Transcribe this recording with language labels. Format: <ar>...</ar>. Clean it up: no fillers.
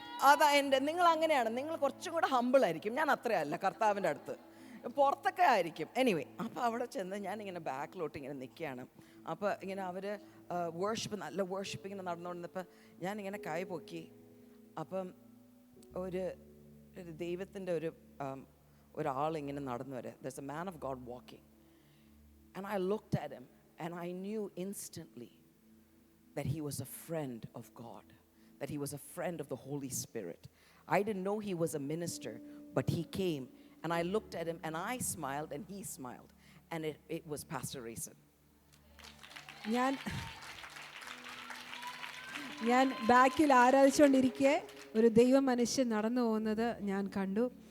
<ml>അതാ നിങ്ങൾ അങ്ങനെയാണ്, നിങ്ങൾ കുറച്ചും കൂടെ ഹമ്പിളായിരിക്കും. ഞാൻ അത്രയല്ല കർത്താവിൻ്റെ അടുത്ത്, പുറത്തൊക്കെ ആയിരിക്കും. എനിവേ, അപ്പോൾ അവിടെ ചെന്ന് ഞാനിങ്ങനെ ബാക്കിലോട്ട് ഇങ്ങനെ നിൽക്കുകയാണ്. അപ്പോൾ ഇങ്ങനെ അവർ നല്ല വേർഷിപ്പ് ഇങ്ങനെ നടന്നുകൊണ്ടിരുന്നപ്പോൾ ഞാനിങ്ങനെ കൈ പൊക്കി. അപ്പം ഒരു ദൈവത്തിൻ്റെ ഒരാളിങ്ങനെ നടന്നു വരെ.</ml> <en>There's a man of God walking. And I looked at him and I knew instantly that he was a friend of God, that he was a friend of the Holy Spirit. I didn't know he was a minister, but he came and I looked at him and I smiled and he smiled. And it was Pastor Rayson.</en> <ml>ഞാൻ ബാക്കിൽ ആരാധിച്ചുകൊണ്ടിരിക്കെ ഒരു ദൈവ മനുഷ്യൻ നടന്നു പോകുന്നത് ഞാൻ കണ്ടു.</ml>